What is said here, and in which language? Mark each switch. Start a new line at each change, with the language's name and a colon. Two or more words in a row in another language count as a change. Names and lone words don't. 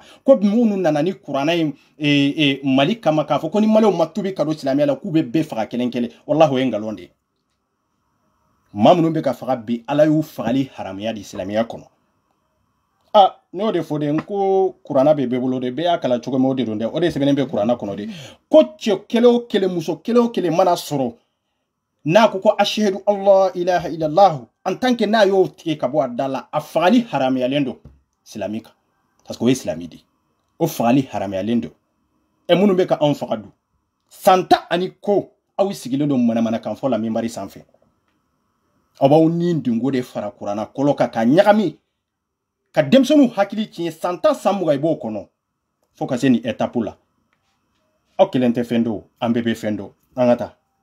Bambara: ko minnu nana ni kuranna ye Mali kama k'a fɔ ko ni Maliw ma tubi ka don silamɛya la k'u bɛ bɛɛ faga kelen kelen walahi o ye ngalon de ye maa minnu bɛ ka faga bi Ala y'u fagali haramuya di silamɛya kɔnɔ ne y'o de fɔ de n ko kuranna bɛ bɛɛ bolo de bɛɛ y'a kalan cogo min o de don dɛ o de sɛbɛnnen bɛ kuranna kɔnɔ de ko cɛ kelen o kelen muso kelen o kelen mana sɔrɔ n'a ko
Arabic: أشهد الله إله إلا الله
French: en tant que
Bambara: n'a y'o tigɛ ka bɔ a da la a fagali haramuyalen don silami kan
French: parce que
Bambara: o ye silami de o fagali haramuyalen don minnu bɛ ka anw faga dun san 10 ani ko aw sigilen don manamanakan fɔ la minbari sanfɛ aw b'aw ni dungo de fara kuranna kɔlɔ kan ka ɲagami ka denmisɛnninw hakili tiɲɛ san 10 san 20 i b'o kɔnɔ fo ka se nin étape la aw kelen tɛ fɛn dɔn an bɛɛ bɛ fɛn dɔn an ka taa